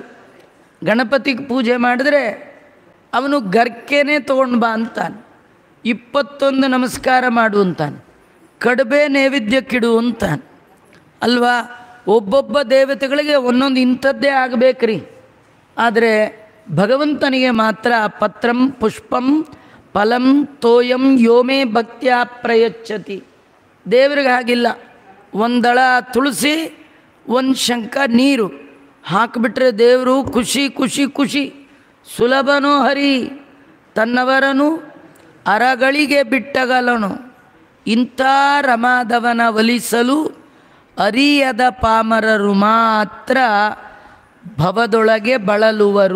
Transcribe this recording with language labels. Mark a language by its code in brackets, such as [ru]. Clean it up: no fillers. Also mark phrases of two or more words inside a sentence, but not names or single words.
[kn] ಗಣಪತಿಗೆ ಪೂಜೆ ಮಾಡಿದ್ರೆ ಅವನು ಗರ್ಕೆನೇ ತೊಗೊಂಡು ಬಾ ಅಂತಾನೆ, 21 ನಮಸ್ಕಾರ ಮಾಡು ಅಂತಾನೆ, ಕಡುಬೆ ನೈವೇದ್ಯಕ್ಕಿಡು ಅಂತಾನೆ ಅಲ್ವಾ. ಒಬ್ಬೊಬ್ಬ ದೇವತೆಗಳಿಗೆ ಒಂದೊಂದು ಇಂಥದ್ದೇ ಆಗಬೇಕ್ರಿ. ಆದರೆ ಭಗವಂತನಿಗೆ ಮಾತ್ರ [sa] ಪತ್ರಂ ಪುಷ್ಪಂ ಫಲಂ ತೋಯಂ ಯೋಮೇ ಭಕ್ತ್ಯ ಪ್ರಯಚ್ಛತಿ. [kn] ದೇವರಿಗೆ ಹಾಗಿಲ್ಲ. ಒಂದಳ ತುಳಸಿ, ಒಂದು ಶಂಕ ನೀರು ಹಾಕಿಬಿಟ್ರೆ ದೇವರು ಖುಷಿ ಖುಷಿ ಖುಷಿ. ಸುಲಭನೋ ಹರಿ ತನ್ನವರನು ಅರಗಳಿಗೆ ಬಿಟ್ಟಗಲನು, ಇಂಥ ರಮಾದವನ ಒಲಿಸಲು ಅರಿಯದ ಪಾಮರರು ಮಾತ್ರ ಭವದೊಳಗೆ ಬಳಲುವರು.